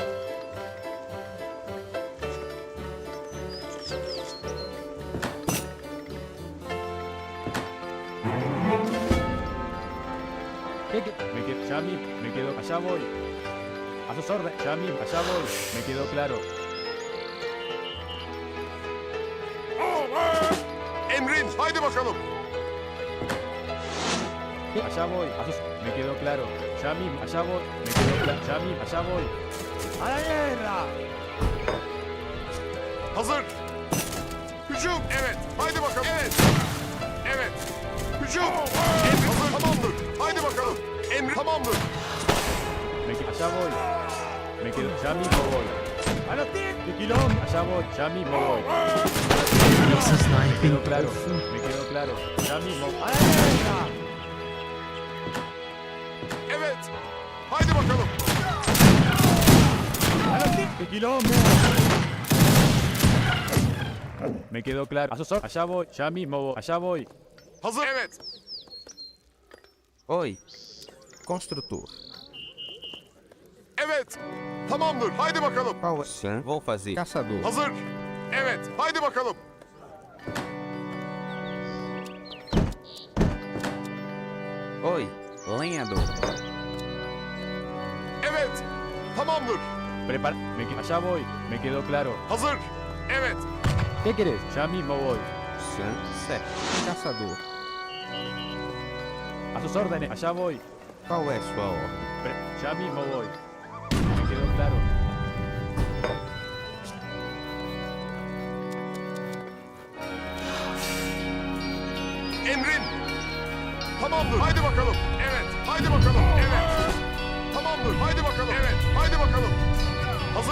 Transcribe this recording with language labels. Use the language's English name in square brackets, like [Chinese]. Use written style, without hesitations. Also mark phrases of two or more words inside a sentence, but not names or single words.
[Spanish] Me quedo, ya mismo, me quedo, allá voy. A sus órdenes, ya mismo, allá voy. Me quedó claro. [Turkish] Emrin. Haydi bakalım. [Spanish] Allá voy, a sus, me quedó claro. Ya mismo, allá voy. Me quedó claro, ya mismo, allá voy. ¡A la guerra! [Turkish] Hazır. Hücum. Evet. Haydi bakalım. Evet. Evet. Hücum. Emrin hazır. Tamamdır. Haydi bakalım. Emrin tamamdır. [Spanish] Allá voy. Me quedo, ya mismo voy. ¡A los tiempos! ¡Quilombo! Allá voy, ya mismo voy. Me quedó claro, me quedó claro. Ya mismo. ¡A la guerra! [Turkish] Evet. Haydi bakalım. [Spanish] ¡A los tiempos! ¡Quilombo! Me quedó claro. A sus órdenes. Allá voy, ya mismo voy. Allá voy. [Turkish] Hazır. Evet. [Portuguese] Oi. Construtor. [Turkish] Evet. Tamamdır. Haydi bakalım. [Portuguese] Qual é? Sim. Vou fazer. Caçador. [Turkish] Hazır. Evet. Haydi bakalım. [Portuguese] Oi. Lenhador. [Turkish] Evet. Tamamdır. [Spanish] Prepara. Allá voy. Me quedó claro. [Turkish] Hazır. Evet. [Spanish] ¿Qué querés? Ya mismo voy. [Portuguese] Sim. Certo. Caçador. [Spanish] A sus órdenes. Allá voy. [Portuguese] Qual é sua ordem? [Spanish] Ya mismo voy. Me quedó claro. [Turkish] Emrin. Tamamdır. Haydi bakalım. Evet. Haydi bakalım. Evet. Tamamdır. Haydi bakalım. Evet. Haydi bakalım. Hazır.